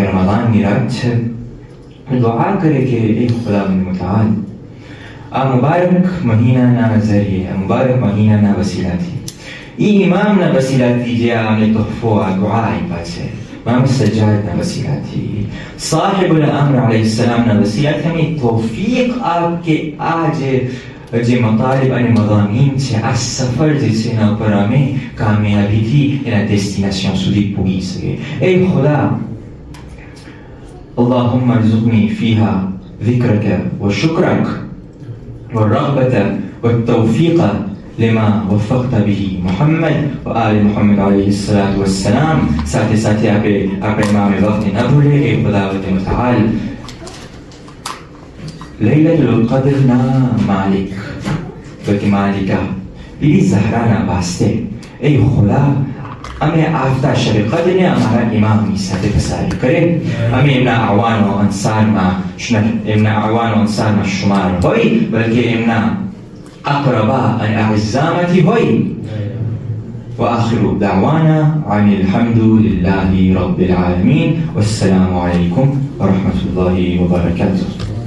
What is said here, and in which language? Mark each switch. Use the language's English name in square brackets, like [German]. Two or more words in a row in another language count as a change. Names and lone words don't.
[Gujarati] રમઝાનની રાત છે, દુઆ કરે કે એ ખુદાવંદ મુતઆલ આ મુબારક મહિનાના ઝરીએ, આ મુબારક મહિનાના વસીલાથી, ઈ ઇમામના વસીલાથી જે આને તોહફો આ દુઆ આપ્યા છે, ઇમામ સજ્જાદના વસીલાથી, સાહિબુલ અમ્ર અલૈહિસ સલામના વસીલાથી અમે તૌફીક આપ કે આ જે મતાલિબ અને મદામીન છે, આ સફર જે છે એના ઉપર અમે કામયાબીથી એના ડેસ્ટિનેશન સુધી પહોંચી શકીએ. એ ખુદા [Arabic] اللهم ارزقني فيها ذكرك وشكرك والرغبة والتوفيق لما وفقت به محمد وآل محمد عليه الصلاة والسلام. [Hindi] साथ ही साथ आप इमाम वक्त न भूले ए खुदावत मुतआल लैलतुल क़द्र ना मालिक बल्कि मालिका बीबी ज़हरा ना वास्ते ए खुदा [Gujarati] અમે આવતા શબ કદરને અમારા ઇમામની સાથે પસાર કરે, અમે એમના અવાનો અંસારમાં શુમાર હોય બલકે એમના અકરબા અને અઅઝામાંથી હોય. [Arabic] وآخر دعوانا عن الحمد لله رب العالمين والسلام عليكم ورحمة الله وبركاته.